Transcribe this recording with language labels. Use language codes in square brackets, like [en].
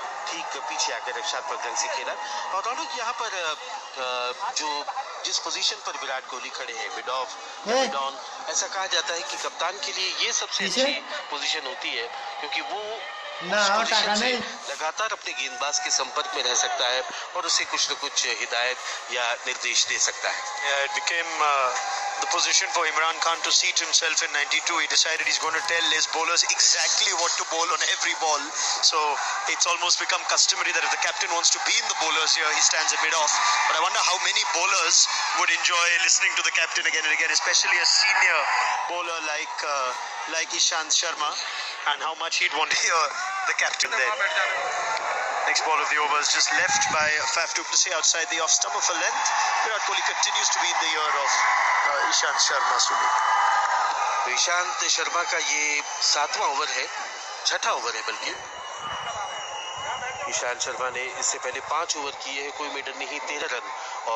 [hi] ठीक पीछे आकर रक्षात्मक ढंग से खेला। और रौनक यहाँ पर जो जिस पोजीशन पर विराट कोहली खड़े हैं, मिड ऑफ मिड ऑन, ऐसा कहा जाता है कि कप्तान के लिए ये सबसे अच्छी पोजीशन होती है, क्योंकि वो उस पोजीशन से लगातार अपने गेंदबाज के संपर्क में रह सकता है और उसे कुछ न कुछ हिदायत या निर्देश दे सकता है। [en] It became the position for Imran Khan to seat himself in 92. He decided he's going to tell his bowlers exactly what to bowl on every ball. So it's almost become customary that if the captain wants to be in the bowlers here, he stands at mid-off. But I wonder how many bowlers would enjoy listening to the captain again and again, especially a senior bowler like Ishant Sharma, and how much he'd want to hear the captain then. Next ball of the over is just left by Faf du Plessis outside the off stump for length. Virat Kohli continues to be in the ear of Ishant Sharma. [hi] तो ईशांत शर्मा का ये 7वां over है, 6ठा over है बल्कि। ईशांत शर्मा ने इससे पहले 5 over किए हैं, कोई मेडन नहीं, 13 रन। और